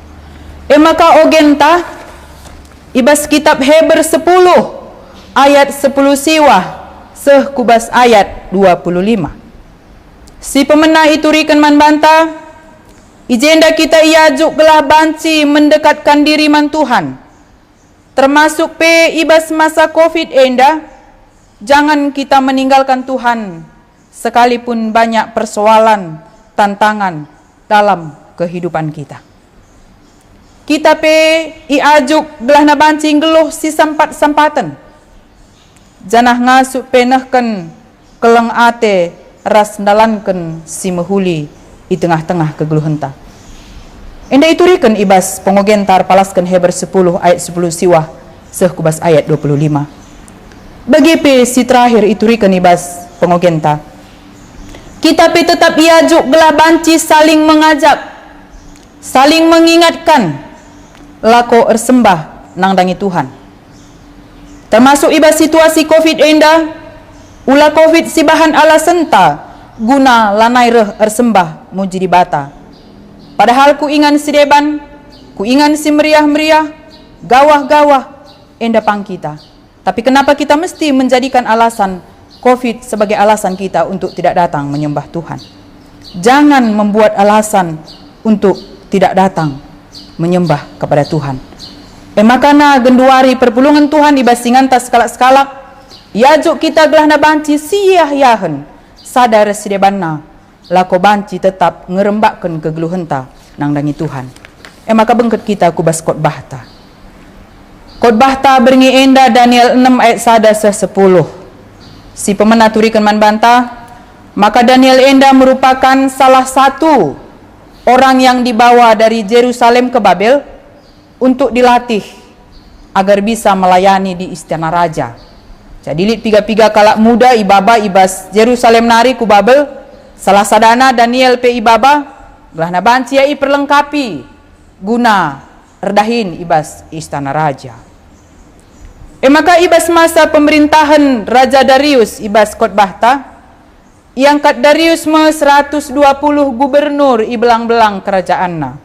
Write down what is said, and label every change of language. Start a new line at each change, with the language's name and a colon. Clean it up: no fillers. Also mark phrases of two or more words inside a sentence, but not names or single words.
Batak Karo: Maka ogenta ibas kitab Heber 10 ayat 10 siwah kubas ayat 25. Si pemenah iturikan man banta, ijenda kita iajuk gelah banci
Indonesian: mendekatkan diri
Batak Karo: man Tuhan. Termasuk pe ibas masa Covid enda,
Indonesian: jangan kita meninggalkan Tuhan sekalipun banyak persoalan, tantangan dalam kehidupan kita.
Batak Karo: Kita pe iajuk gelah na bancing geluh si sampatan. Janah ngasuk penahkan keleng ate ras ndalankan si mehuli di tengah-tengah kegeluhenta. Enda iturikan ibas pengogentar palaskan Heber 10 ayat 10 siwah kubas ayat 25. Bagi pe si terakhir iturikan ibas pengogenta. Kita pe tetap iajuk gelah banci
Indonesian: saling mengajak, saling mengingatkan,
Batak Karo: lako ersembah nang dangi Tuhan. Termasuk ibas situasi Covid enda, ulah Covid si bahan alasan ta guna lanai reh ersembah muji di bata. Padahal ku ingan si deban, ku ingan si meriah-meriah, gawah-gawah enda pang kita.
Indonesian: Tapi kenapa kita mesti menjadikan alasan Covid sebagai alasan kita untuk tidak datang menyembah Tuhan? Jangan membuat alasan untuk tidak datang menyembah kepada Tuhan.
Batak Karo: Makana genduari perpulungan Tuhan ibasingan tas skalak-skalak, iajuk kita gelah na banci siyah-yahen, sadar sidebanna, lako banci tetap ngerembakkan kegeluhenta nang dangi Tuhan. Maka bengket kita kubas khotbah ta. Khotbah ta beringi enda Daniel 6 ayat 1-10. Si pemenah turikan man banta,
Indonesian: maka Daniel enda merupakan salah satu orang yang dibawa dari Yerusalem ke Babel untuk dilatih agar bisa melayani di istana raja.
Batak Karo: Jadi lit piga-piga kalak muda ibaba ibas Yerusalem nari ku Babel, salah sadana Daniel pe ibaba gelah na banci ai perlengkapi guna erdahin ibas istana raja. Maka ibas masa pemerintahan Raja Darius ibas khotbah ta, iangkat Darius me 120 gubernur ibelang-belang kerajaanna.